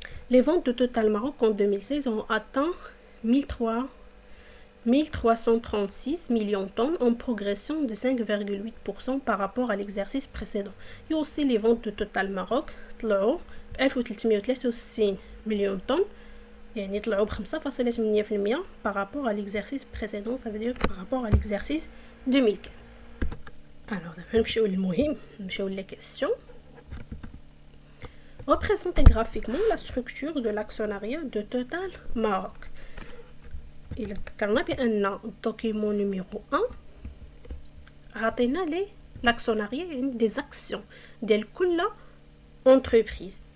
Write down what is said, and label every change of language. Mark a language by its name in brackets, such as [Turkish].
[French] Les ventes de Total Maroc en 2016 ont atteint 1336 millions de tonnes en progression de 5,8% par rapport à l'exercice précédent. Et aussi les ventes de Total Maroc [Arabic] طلعوا [French] 1363 millions de tonnes [Arabic] يعني طلعوا [French] ب5.8% par rapport à l'exercice précédent, ça veut dire par rapport à l'exercice 2015. Alors [Arabic] دابا نمشيو للمهم، نمشيو [French] les questions. Représenter graphiquement la structure de l'actionnariat de Total Maroc. [Arabic] Il ذكرنا بأن [French] document numéro 1 [Arabic] عطينا لي l'actionnariat يعني [French] des actions [Arabic] ديال كل entreprise.